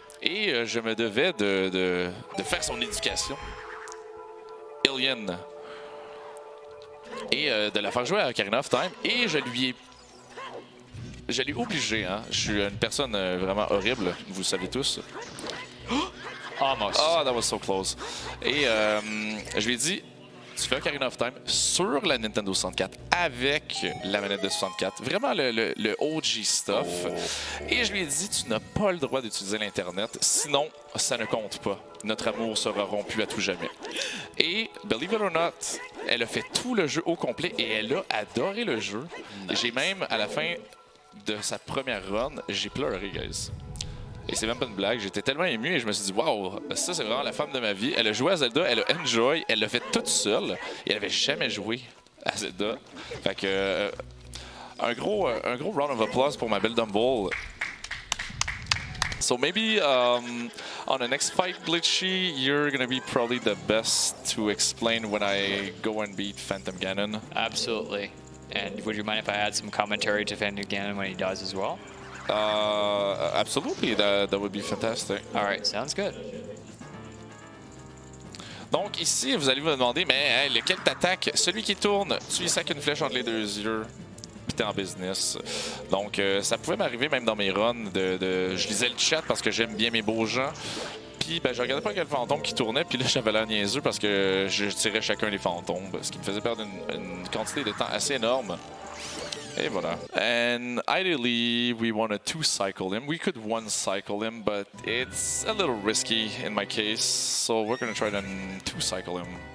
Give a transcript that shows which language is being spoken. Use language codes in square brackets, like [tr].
[fr] Et je me devais de faire son éducation. Alien. Et de la faire jouer à Ocarina of Time. Et je l'ai obligé, hein. Je suis une personne vraiment horrible, vous le savez tous. [en] Almost. Oh, that was so close. [fr] Et je lui ai dit, tu fais Ocarina of Time sur la Nintendo 64 avec la manette de 64. Vraiment le [en] OG stuff. [fr] Et je lui ai dit, tu n'as pas le droit d'utiliser l'Internet, sinon ça ne compte pas. Notre amour sera rompu à tout jamais. Et, [en] believe it or not, [fr] elle a fait tout le jeu au complet et elle a adoré le jeu. [en] Nice. [fr] J'ai même, à la fin de sa première run, j'ai pleuré, guys. Et c'est même pas une blague, j'étais tellement ému et je me suis dit, waouh, ça c'est vraiment la femme de ma vie. Elle a joué à Zelda, elle a enjoy, elle l'a fait toute seule et elle avait jamais joué à Zelda. Fait que, un gros [en] round of applause [fr] pour ma belle Dumble. [en] So maybe on the next fight, Glitchy, you're gonna be probably the best to explain when I go and beat Phantom Ganon. Absolutely. And would you mind if I add some commentary to Phantom Ganon when he dies as well? Absolutely, that would be fantastic. All right, sounds good. [fr] Donc ici, vous allez vous demander, mais lequel t'attaque? Celui qui tourne, tu lui sacs une flèche entre les deux yeux, puis t'es en business. Donc ça pouvait m'arriver même dans mes runs je lisais le chat parce que j'aime bien mes beaux gens. Puis ben, je regardais pas quel fantôme qui tournait, puis là j'avais l'air niaiseux parce que je tirais chacun des fantômes, ce qui me faisait perdre une quantité de temps assez énorme. Et voilà. [en] And ideally, we want to two-cycle him. We could one-cycle him, but it's a little risky in my case, so we're going to try to two-cycle him.